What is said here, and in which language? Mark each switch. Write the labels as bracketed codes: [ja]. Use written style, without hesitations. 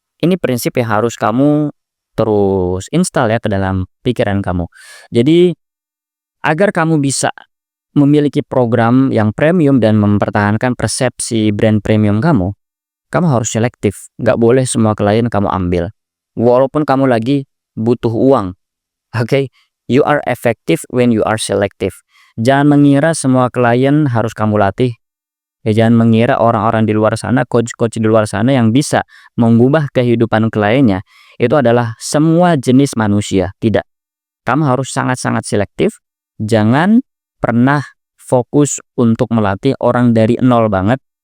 [id] Ini prinsip yang harus kamu terus install ya ke dalam pikiran kamu. Jadi agar kamu bisa memiliki program yang premium dan mempertahankan persepsi brand premium kamu harus selektif. Nggak boleh semua klien kamu ambil. Walaupun kamu lagi butuh uang. Oke? [en] You are effective when you are selective. [id] Jangan mengira semua klien harus kamu latih. Ya, jangan mengira orang-orang di luar sana, coach-coach di luar sana yang bisa mengubah kehidupan kliennya, itu adalah semua jenis manusia. Tidak. Kamu harus sangat-sangat selektif. Jangan pernah fokus untuk melatih orang dari nol banget.